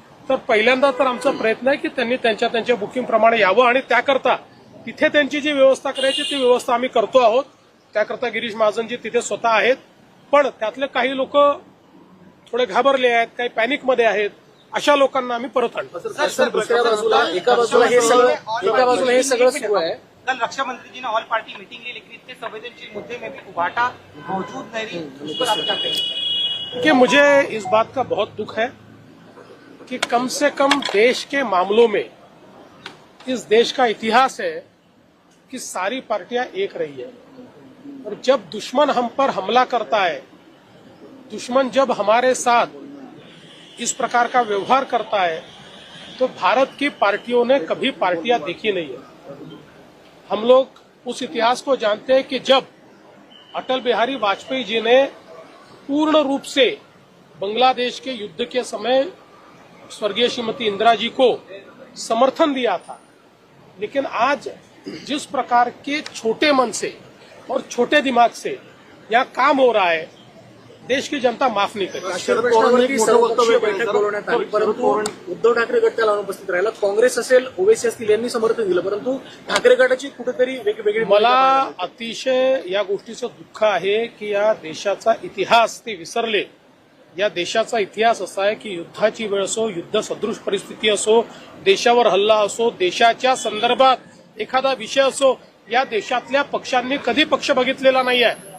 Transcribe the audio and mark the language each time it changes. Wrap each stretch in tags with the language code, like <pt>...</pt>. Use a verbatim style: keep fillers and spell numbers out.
<mr>तर पहिल्यांदा तर आमचा प्रयत्न आहे की त्यांनी त्यांच्या त्यांच्या बुकिंगप्रमाणे यावं आणि त्याकरता तिथे त्यांची जी व्यवस्था करायची ती व्यवस्था आम्ही करतो आहोत. त्याकरता गिरीश महाजनजी तिथे स्वतः आहेत. पण त्यातले काही लोक थोडे घाबरले आहेत, काही पॅनिकमध्ये आहेत, अशा लोकांना आम्ही परत आणतो. सर सर दुसऱ्या बाजूला एका बाजूला हे सगळं एका बाजूला हे सगळं सुरू आहे.</mr> <hi>कल रक्षा मंत्री जी ने ऑल पार्टी मीटिंग लिए लिखी इतने संवेदनशील मुद्दे में भी उभाटा मौजूद नहीं रही, उस पर आप क्या कहेंगे? कि मुझे इस बात का बहुत दुख है कि कम से कम देश के मामलों में इस देश का इतिहास है कि सारी पार्टियां एक रही है, और जब दुश्मन हम पर हमला करता है, दुश्मन जब हमारे साथ इस प्रकार का व्यवहार करता है, तो भारत की पार्टियों ने कभी पार्टियां देखी नहीं है. हम लोग उस इतिहास को जानते हैं कि जब अटल बिहारी वाजपेयी जी ने पूर्ण रूप से बांग्लादेश के युद्ध के समय स्वर्गीय श्रीमती इंदिरा जी को समर्थन दिया था, लेकिन आज जिस प्रकार के छोटे मन से और छोटे दिमाग से यहाँ काम हो रहा है, देश की जनता माफ नहीं करेगी.</hi> <mr>शरद पवारांची सर्वपक्षीय बैठक बोलवण्यात आली, परंतु उद्धव ठाकरे गट त्याला अनुपस्थित राहिला. काँग्रेस असेल, ओवेसी असतील, यांनी समर्थन दिलं, परंतु ठाकरे गटाची कुठेतरी वेगवेगळी मला अतिशय या गोष्टीचं दुःख आहे की या देशाचा इतिहास ते विसरले. या देशाचा इतिहास असा आहे की युद्धाची वेळ असो, युद्ध सदृश परिस्थिती असो, देशावर हल्ला असो, देशाच्या संदर्भात एखादा विषय असो, या देशातल्या पक्षांनी कधी पक्ष बघितलेला नाही आहे.</mr>